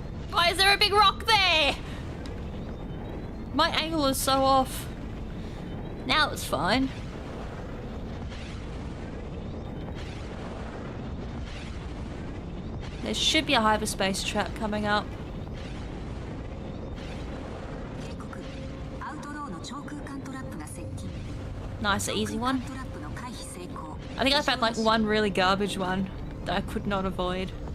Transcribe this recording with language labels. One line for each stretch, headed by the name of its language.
English: Why is there a big rock there? My angle is so off. Now it's fine. There should be a hyperspace trap coming up.
Japanese: 警告。アウトローの超空間トラップが接近。
English: Nice, easy one.
Japanese: トラップの回避成功。
English: I think I found like one really garbage one that I could not avoid.